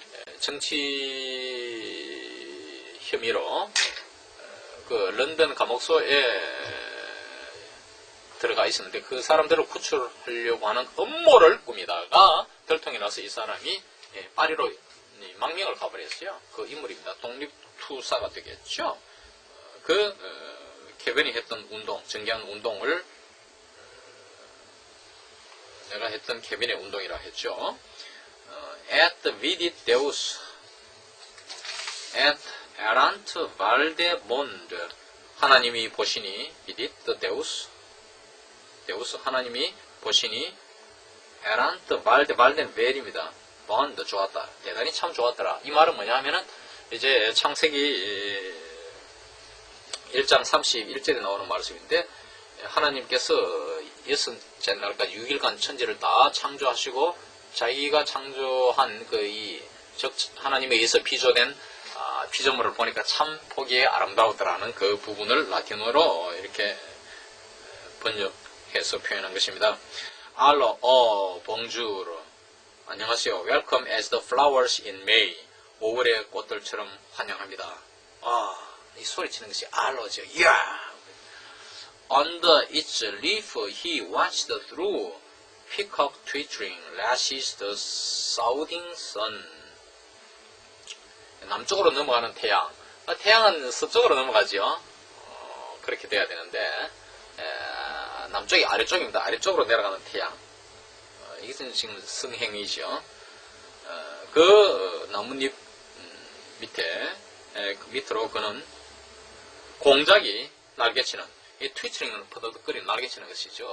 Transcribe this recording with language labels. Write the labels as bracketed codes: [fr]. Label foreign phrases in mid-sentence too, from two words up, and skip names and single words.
[ko] 정치 혐의로 그 런던 감옥소에 들어가 있었는데 그 사람들을 구출하려고 하는 음모를 꾸미다가 들통이 나서 이 사람이 파리로 망명을 가버렸어요. 그 인물입니다. 독립투사가 되겠죠. 케빈이 했던 운동, 정기한 운동을 내가 했던 케빈의 운동이라 했죠. [la] at vidit deus et erant valdemond [ko] 하나님이 보시니 [la] vidit deus [ko] 하나님이 보시니 [la] erant valde는 벨입니다. [ko] bond 좋았다. 대단히 참 좋았더라. 이 말은 뭐냐 하면은 이제 창세기 1장 31절에 나오는 말씀인데 하나님께서 여섯째 날까지 6일간 천지를 다 창조하시고 자기가 창조한 하나님에 의해서 비조된 피조물을 보니까 참 보기에 아름다우더라는 그 부분을 라틴어로 이렇게 번역해서 표현한 것입니다. [fr] allô bonjour 안녕하세요. [en] Welcome as the flowers in May. [ko] 5월의 꽃들처럼 환영합니다. 이 소리치는 것이 알로죠. 이야! [en] under its leaf he watched through peacock twittering lashes the southing sun. [ko] 남쪽으로 넘어가는 태양. 태양은 서쪽으로 넘어가죠. 그렇게 돼야 되는데 남쪽이 아래쪽입니다. 아래쪽으로 내려가는 태양. 이것은 지금 성행이죠. 그 나뭇잎 밑에 그 밑으로 그는 공작이 날개치는 이 트위터링을 퍼덕거리는 날개치는 것이죠.